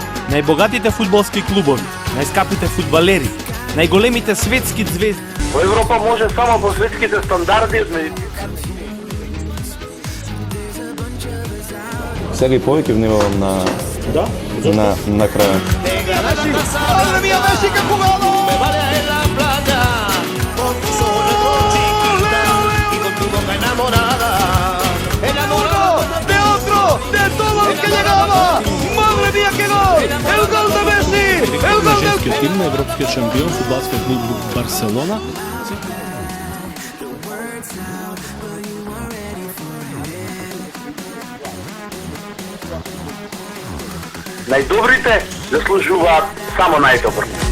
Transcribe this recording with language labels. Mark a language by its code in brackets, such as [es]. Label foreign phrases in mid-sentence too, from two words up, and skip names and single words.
[mk] најбогатите фудбалски клубови, најскапите фудбалери, најголемите светски звезди. Во Европа може само по светските стандарди. Сега и повеќе внимавам на крајот. [es] Madre mía, Messi, qué jugada. De otro, de todos los que llegaba. Madre mía, qué gol. El gol de Messi. El gol del... [mk] Женскиот тим на европскиот шампион фудбалскиот клуб Барселона. Најдобрите заслужуваат само најдобро.